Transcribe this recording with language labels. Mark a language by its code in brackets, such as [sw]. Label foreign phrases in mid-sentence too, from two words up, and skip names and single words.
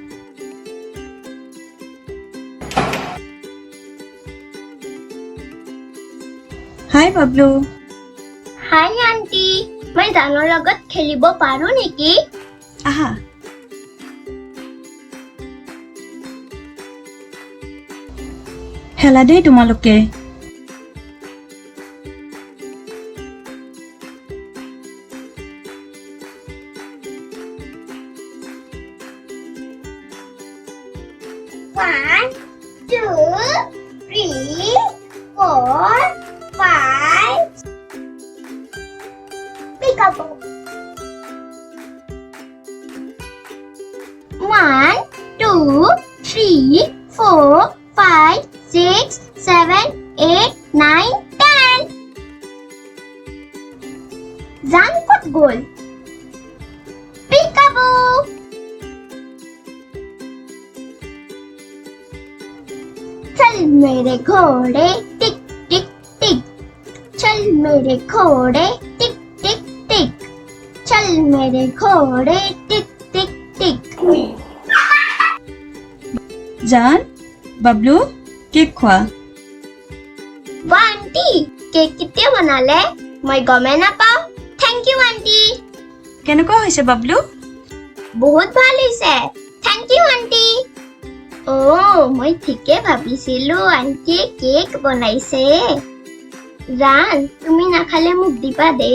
[as] হাই বাবলু। হাই আন্টি, মই জানৰ লগত খেলিব পাৰো নেকি? আহা। খেলা দেই তোমালোকে। [en] One, two, three, four, five. Peekaboo. One, two, three, four, five, six, seven, eight, nine, 10. [as] জান ক'ত গ'ল? [en] Peekaboo. [hi] चल मेरे घोड़े टिक टिक टिक, चल मेरे घोड़े टिक टिक टिक, चल मेरे घोड़े टिक टिक टिक। [as] জান, বাবলু, কেক খোৱা। ৱাহ আন্টি, কেক কেতিয়া বনালে? মই গমে নাপাওঁ। [en] thank you [as] আন্টি। কেনেকুৱা হৈছে বাবলু? বহুত ভাল হৈছে। [en] thank you [as] আন্টি। মই ঠিকে ভাবিছিলো আন্টিয়ে কেক বনাইছে। জান, তুমি নাখালে মোক দিবা দে।